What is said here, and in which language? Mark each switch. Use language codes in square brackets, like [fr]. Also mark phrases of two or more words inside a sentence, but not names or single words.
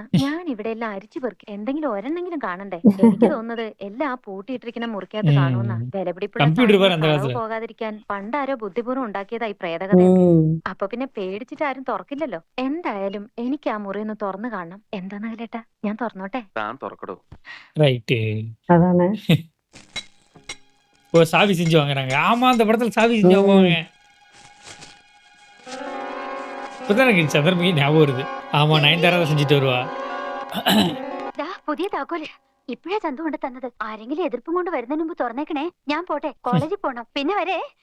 [ml] ഞാൻ ഇവിടെ എല്ലാം അരിച്ചു പെറുക്കി എന്തെങ്കിലും ഒരെണ്ണെങ്കിലും കാണണ്ടേ. എനിക്ക് തോന്നുന്നത് എല്ലാം പൂട്ടിയിട്ടിരിക്കുന്ന മുറിക്കകത്ത് കാണുമെന്നാ. വിലപിടിപ്പുള്ള പോകാതിരിക്കാൻ പണ്ടാരോ ബുദ്ധിപൂർവ്വം ഉണ്ടാക്കിയതായി പ്രേതകഥ. അപ്പൊ പിന്നെ പേടിച്ചിട്ട് ആരും തുറക്കില്ലല്ലോ. എന്തായാലും എനിക്ക് ആ മുറി ഒന്ന് തുറന്നു കാണണം. എന്താ നകുലേട്ടാ, ഞാൻ തുറന്നോട്ടെ? [ta] ரைட்டு. அதானே. ஓ, சாவி செஞ்சு வாங்குறாங்க. ஆமா, அந்த படத்துல சாவி செஞ்சு வாங்குவாங்க. இப்பதான் எனக்கு சந்திரமுகி ஞாபகம் வருது. ஆமா, நயன்தாரா செஞ்சுட்டு வருவா. [ml] പുതിയ താക്കോല് ഇപ്പഴാ ചന്തു കൊണ്ട് തന്നത്. ആരെങ്കിലും എതിർപ്പും കൊണ്ട് വരുന്നതിന് മുമ്പ് തുറന്നേക്കണേ. ഞാൻ പോട്ടെ, കോളേജിൽ പോണം. പിന്നെ വരെ.